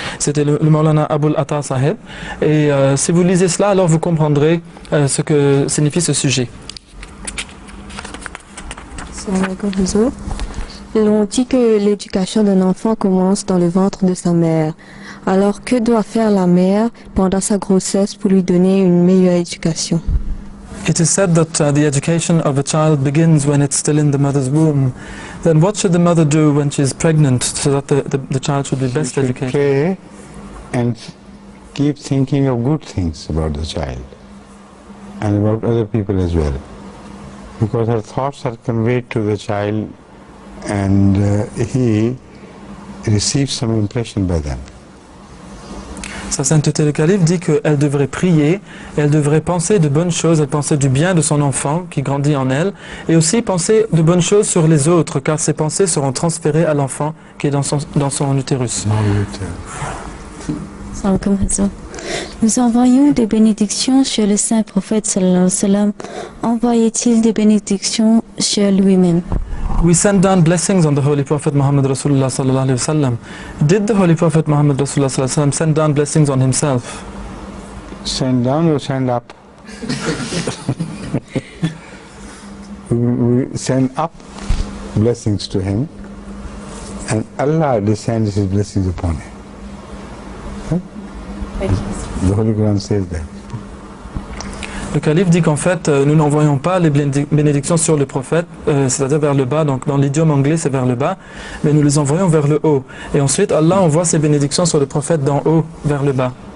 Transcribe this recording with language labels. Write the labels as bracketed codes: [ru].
[fr] C'était le Maulana Abul Atta Sahib. Et si vous lisez cela, alors vous comprendrez ce que signifie ce sujet. L'on dit que l'éducation d'un enfant commence dans le ventre de sa mère. Alors que doit faire la mère pendant sa grossesse pour lui donner une meilleure éducation? [en] It is said that the education of a child begins when it's still in the mother's womb. Then what should the mother do when she's pregnant so that the child should be best educated? Pray and keep thinking of good things about the child and about other people as well, because her thoughts are conveyed to the child and he receives some impression by them. [fr] Sa sainteté le calife dit qu'elle devrait prier, elle devrait penser de bonnes choses, elle penser du bien de son enfant qui grandit en elle, et aussi penser de bonnes choses sur les autres, car ses pensées seront transférées à l'enfant qui est dans son utérus. Nous envoyons des bénédictions sur le saint prophète [ar] sallallahu alayhi wa sallam. [fr] Envoyait-il des bénédictions sur lui-même? [en] We send down blessings on the Holy Prophet Muhammad [ar] Rasulullah sallallahu alayhi wa sallam. [en] Did the Holy Prophet Muhammad [ar] Rasulullah sallallahu alayhi wa sallam [en] send down blessings on himself? Send down or send up? We send up blessings to him, and Allah descends His blessings upon him. The Holy Quran says that. [fr] Le calife dit qu'en fait, nous n'envoyons pas les bénédictions sur le prophète, c'est-à-dire vers le bas, donc dans l'idiome anglais c'est vers le bas, mais nous les envoyons vers le haut. Et ensuite, Allah envoie ses bénédictions sur le prophète d'en haut vers le bas.